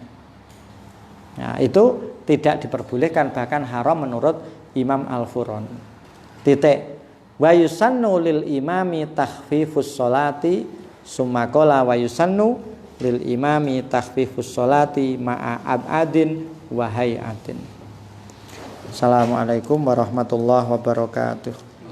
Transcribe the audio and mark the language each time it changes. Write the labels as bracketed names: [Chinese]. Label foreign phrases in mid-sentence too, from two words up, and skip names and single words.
[Indonesian] Nah, itu tidak diperbolehkan, bahkan haram menurut Imam Al-Furani. Titik. [Arabic] ويسن للإمام تخفيف الصلاة ثم قال ويسن للإمام تخفيف الصلاة مع أبعاض وهيئات. السلام عليكم ورحمة الله وبركاته.